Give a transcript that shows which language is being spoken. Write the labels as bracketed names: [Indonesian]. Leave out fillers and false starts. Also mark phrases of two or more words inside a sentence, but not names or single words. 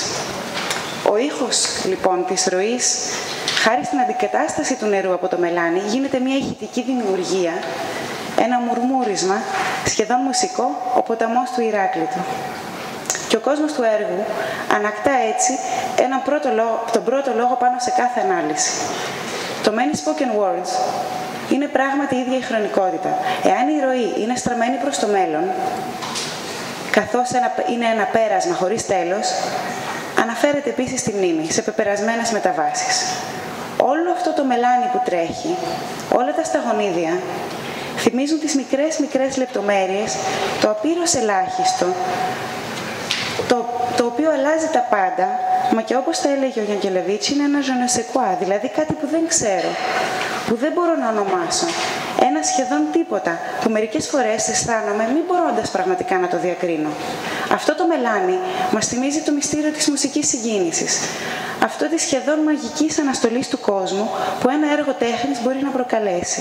[Greek] Ο ήχος λοιπόν της ροής, χάρη στην αντικατάσταση του νερού από το μελάνι, γίνεται μια ηχητική δημιουργία, ένα μουρμούρισμα, σχεδόν μουσικό, ο ποταμός του Ηράκλειτου. Και ο κόσμος του έργου ανακτά έτσι τον πρώτο λόγο πάνω σε κάθε ανάλυση. Το many spoken words είναι πράγματι η ίδια η χρονικότητα. Εάν η ροή είναι στραμμένη προς το μέλλον, καθώς είναι ένα πέρασμα χωρίς τέλος, αναφέρεται επίσης στη μνήμη, σε πεπερασμένες μεταβάσεις. Όλο αυτό το μελάνι που τρέχει, όλα τα σταγονίδια, θυμίζουν τις μικρές λεπτομέρειες, το απείρως ελάχιστο, το οποίο αλλάζει τα πάντα, μα και όπως τα έλεγε ο Γιανκελεβίτς, είναι ένα [French] je ne sais quoi, [Greek] δηλαδή κάτι που δεν ξέρω, που δεν μπορώ να ονομάσω. Ένα σχεδόν τίποτα, που μερικές φορές αισθάνομαι μη μπορώντας πραγματικά να το διακρίνω. Αυτό το μελάνι μας θυμίζει το μυστήριο της μουσικής συγκίνησης. Αυτό της σχεδόν μαγικής αναστολής του κόσμου που ένα έργο τέχνης μπορεί να προκαλέσει.